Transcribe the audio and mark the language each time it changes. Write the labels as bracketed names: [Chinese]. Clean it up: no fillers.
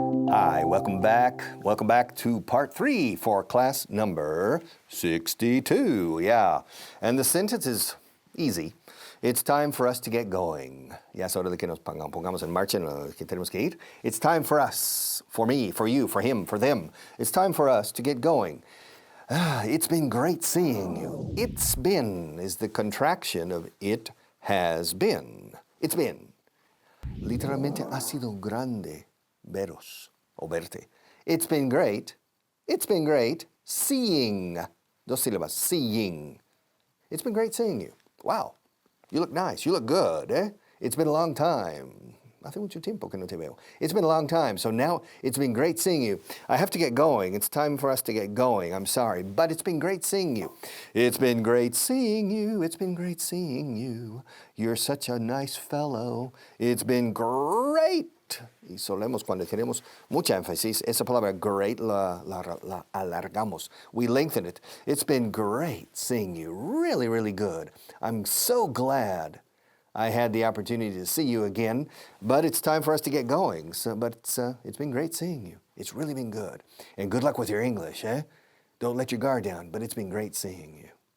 [English] Hi, welcome back. Welcome back to part 3 for class number 62. Yeah, and the sentence is easy. It's time for us to get going. [Spanish] Ya es hora de que nos pongamos en marcha, que tenemos que ir. [English] It's time for us, for me, for you, for him, for them. It's time for us to get going. It's been great seeing you. It's been is the contraction of it has been. It's been. [Spanish] Literalmente ha sido grande veros o verte. [English] It's been great seeing. [Spanish] Dos sílabas, seeing. [English] It's been great seeing you. Wow. You look nice. You look good, eh? It's been a long time. [Spanish] Hace mucho tiempo que no te veo. [English] It's been a long time, so now it's been great seeing you. I have to get going. It's time for us to get going. I'm sorry, but it's been great seeing you. It's been great seeing you. It's been great seeing you. You're such a nice fellow. It's been great [Spanish] Y solemos, cuando tenemos mucha énfasis, esa palabra great la alargamos. [English] We lengthen it. It's been great seeing you. Really, really good. I'm so glad I had the opportunity to see you again, but it's time for us to get going. But it's been great seeing you. It's really been good. And good luck with your English, eh? Don't let your guard down, but it's been great seeing you.